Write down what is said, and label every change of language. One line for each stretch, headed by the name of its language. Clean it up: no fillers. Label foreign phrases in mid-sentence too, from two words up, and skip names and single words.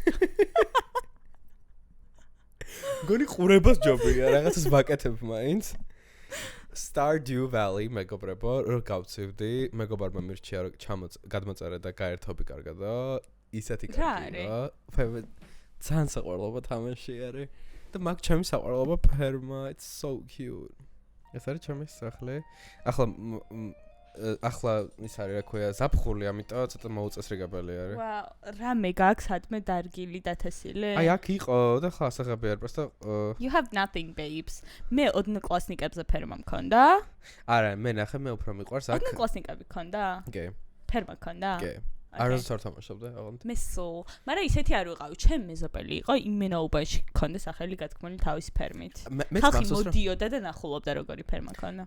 Georgian: გონი ყურებას ჯობია, რაღაცას ვაკეთებ მაინც. Stardew Valley მეგობრებო, რო გავწივდი, მეგობარმა მირჩია რომ გადმოწერე და გაერთობი კარგადო. ისეთი კარგია. ძალიან საყვარლობა თამაში არის. და მაგ ჩემი საყვარლობა ფერმა,
English: it's so cute.
Georgian: ეს არის ჩემი სახლი. ახლა ის არის რა ქვია, ზაფხული, ამიტომ ცოტა მოუწესრიგებელი არის. ვაუ, რამე გაქვს ადმე დარგილი დათესილი? აი აქ იყო და ხა ასაღები არის, просто
English: You have nothing babes.
Georgian: მე 20 კლასნიკებზე ფერმა მქონდა. არა, მე ნახე, მე უფრო მიყვარს აქ. 20 კლასნიკები მქონდა? კი. ფერმა მქონდა? კი. არასდროს არ თამაშობდა, აღარ. მე სულ, მაგრამ ისეთი არ ვიყავი, ჩემ მეზობელი იყო იმენაობაში ქონდა სახელი გათქმული თავის ფერმით. ხალხი მოდიოდა და ნახულობდა როგორი ფერმა ქონდა.